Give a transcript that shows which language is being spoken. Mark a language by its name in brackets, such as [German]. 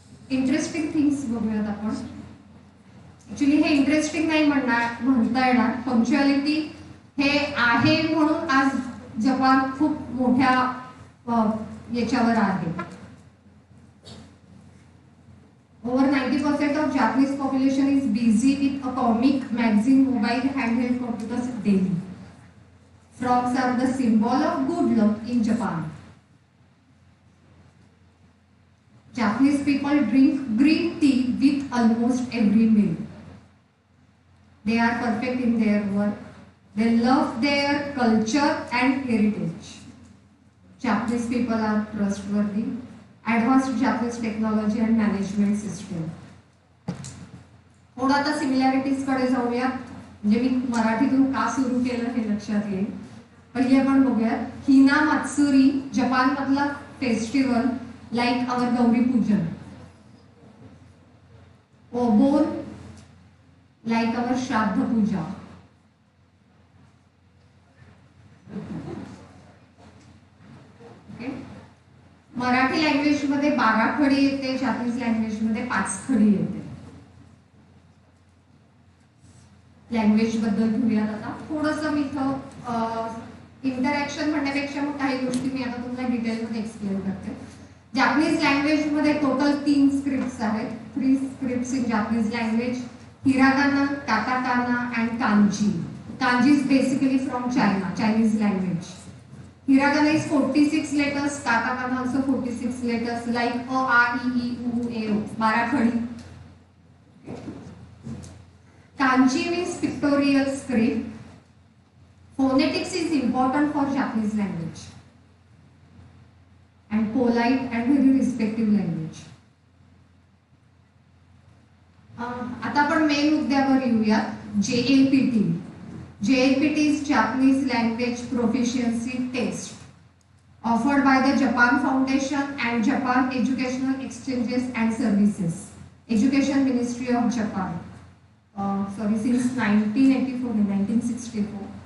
[Marathi] Interesting things बघूयात आपण. Actually हे इंटरेस्टिंग नाही म्हणता येणार. पंक्च्युअलिटी हे आहे म्हणून आज जपान खूप मोठ्या याच्यावर आहे. [English] Over 90% of Japanese population is busy with a comic, magazine, mobile, handheld computers daily. Frogs are the symbol of good luck in Japan. Japanese people drink green tea with almost every meal. They are perfect in their work. They love their culture and heritage. Japanese people are trustworthy. Advanced Japanese technology and management system. [Marathi] थोडं आता similarities कडे जाऊयात. म्हणजे मी मराठीतून का सुरू केलं हे लक्षात येईल. पहिले आपण बघूयात. हिना मात्सुरी, जपान मधला फेस्टिवल [English] like our [Marathi] गौरी पूजन. ओबोन [English] like our [Marathi] श्राद्ध पूजा. मराठी लँग्वेज मध्ये 12 खडी येते, जापनीज लँग्वेज मध्ये 5 खडी येते. लँग्वेज बद्दल घेऊयात आता. थोडंसं मी इथं इंटरॅक्शन म्हणण्यापेक्षा मग काही गोष्टी मी आता तुम्हाला डिटेलमध्ये एक्सप्लेन करते. जापनीज लँग्वेज मध्ये टोटल 3 स्क्रिप्ट्स आहेत. [English] 3 scripts in Japanese language. Hiragana, katakana and kanji. Kanji is basically from China, Chinese language. Hiragana is 46 letters, katakana also 46 letters, like A, A, E, I, U, E, O. 12 khadi. Kanji means pictorial script. Phonetics is important for Japanese language. And polite and very respective language. [Marathi] आता आपण main मुद्द्यावर येऊयात. [English] JLPT. JLPT is Japanese Language Proficiency Test offered by the Japan Foundation and Japan Educational Exchanges and Services, Education Ministry of Japan. Since 1964.